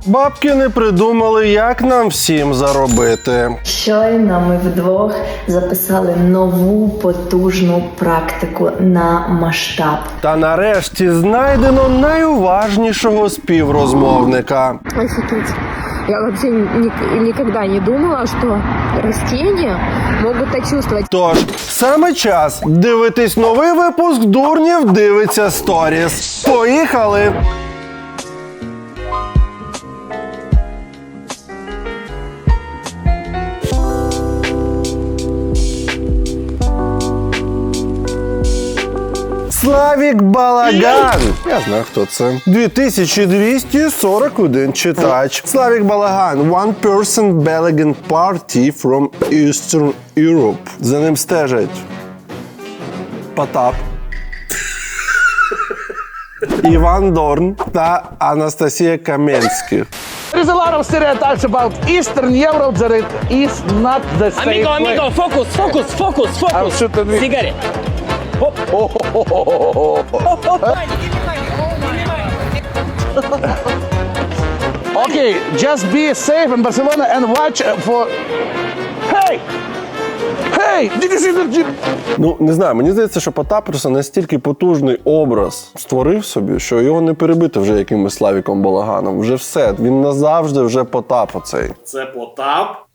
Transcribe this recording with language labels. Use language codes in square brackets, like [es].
[uk] Бабки не придумали, як нам всім заробити. Щойно ми вдвох записали нову потужну практику на масштаб. Та нарешті знайдено найуважнішого співрозмовника. [ru] Офигеть. Я вообще никогда не думала, что растения могут это чувствовать. [uk] Тож, саме час дивитись новий випуск «Дурнів дивиться сторіс». Поїхали! Славік Балаган. Я знаю, хто це. 2241 читач. Славік Балаган. [en] One person Balagan party from Eastern Europe. [uk] За ним стежать Потап, Іван Дорн та Анастасія Каменських. [en] There's a lot of stereotypes about Eastern Europe that it is not the same Amigo, focus. I'm shooting me. [uk] Сигарет. [en] Okay, just be safe in Barcelona and watch for... Hey! Hey! Did you see the... [uk] Ну, не знаю, мені здається, що Потап просто настільки потужний образ створив собі, що його не перебити вже якимось Славіком Балаганом. Вже все, він назавжди вже Потап оцей. Це Потап?